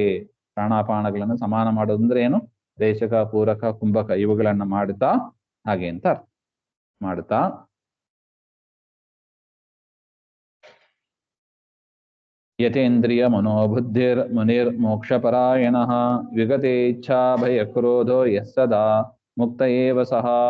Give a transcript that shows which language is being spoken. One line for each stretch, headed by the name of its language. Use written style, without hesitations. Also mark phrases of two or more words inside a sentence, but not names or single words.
Kannada: ಪ್ರಾಣಾಪಾನಗಳನ್ನು ಸಮಾನ ಮಾಡೋದು ಅಂದ್ರೆ ಏನು? ರೇಚಕ, ಪೂರಕ, ಕುಂಭಕ ಇವುಗಳನ್ನ ಮಾಡುತ್ತಾ ಹಾಗೆ ಅಂತ ಅರ್ಥ.
Sanskrit: ಮಾಡುತ್ತಾ ಯತೇಂದ್ರಿಯ ಮನೋಬುದ್ಧಿರ್ ಮುನಿರ್ ಮೋಕ್ಷಪರಾಯಣಃ ವಿಗತೆ ಇಚ್ಛಾ ಭಯ ಕ್ರೋಧೋ ಯಃ ಸದಾ ಮುಕ್ತ ಏವ ಸಹ.